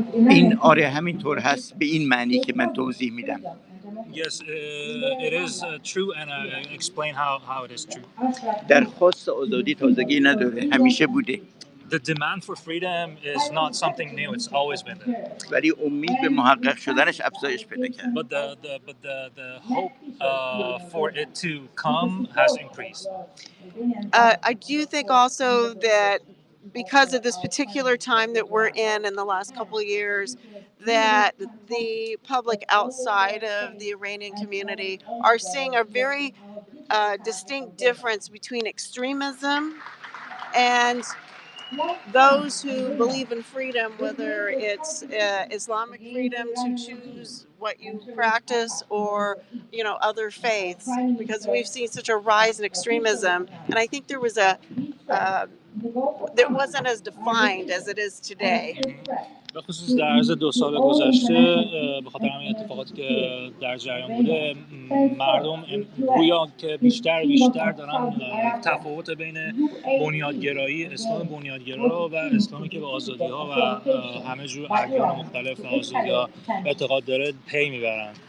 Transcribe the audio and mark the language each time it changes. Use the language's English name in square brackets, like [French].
[Persian] این آره همینطور هست به این معنی که من توضیح میدم. [English] Yes, it is true, and I explain how it is true. [Persian] درخواست آزادی تازگی نداره، همیشه بوده. [English] The demand for freedom is not something new; it's always been there. [Persian] ولی امید به محقق شدنش افزایش پیدا کرد. [English] But the hope for it to come has increased. I do think also that because of this particular time that we're in the last couple of years, that the public outside of the Iranian community are seeing a very distinct difference between extremism and those who believe in freedom, whether it's Islamic freedom to choose what you practice or, other faiths, because we've seen such a rise in extremism. And I think there was that wasn't as defined as it is today. [Persian] به خصوص در عرض 2 سال گذشته به خاطر همین اتفاقاتی که در جریان بوده، مردم گویا که بیشتر دارن تفاوت بین بنیادگرایی، اسلام بنیادگرا و اسلامی که به آزادی‌ها و همه جور ادیان مختلف و آزادی‌ها اعتقاد داره پی میبرن.